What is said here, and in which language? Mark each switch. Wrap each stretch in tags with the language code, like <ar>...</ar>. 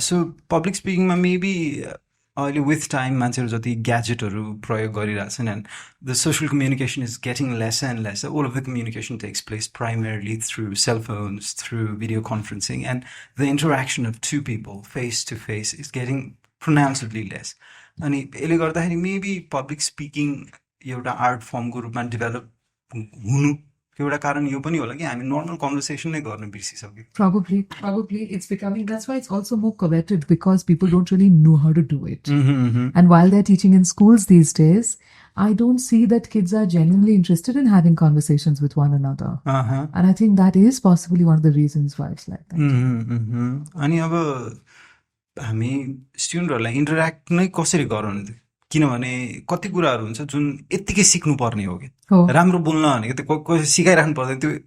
<en>So public speaking maybe with time</en> <ne>मान्छेहरू जति ग्याजेटहरू प्रयोग गरिरहेछन्</ne> <en>and the social communication is getting lesser and lesser. All of the communication takes place primarily through cell phones, through video conferencing, and the interaction of two people face to face is getting pronouncedly less.</en> <ne>अनि यसले गर्दाखेरि maybe public speaking एउटा art फर्मको रूपमा develop हुनु एउटा कारण यो पनि होला कि हामी नर्मल कन्भर्सेसन नै गर्न बिर्सिसक्यौँ.</ne> <en>Probably it's becoming, that's why it's also more coveted because people don't really know how to do it. And while they're teaching in schools these days, I don't see that kids are genuinely interested in having conversations with one another. And I think that is possibly one of the reasons why it's like that.</en> <ne>अनि अब हामी स्टुडेन्टहरूलाई interact नै कसरी गराउने, किनभने कति कुराहरू हुन्छ जुन यत्तिकै सिक्नु पर्ने हो कि राम्रो बोल्न भनेको त्यो सिकाइराख्नु पर्दैन.</ne>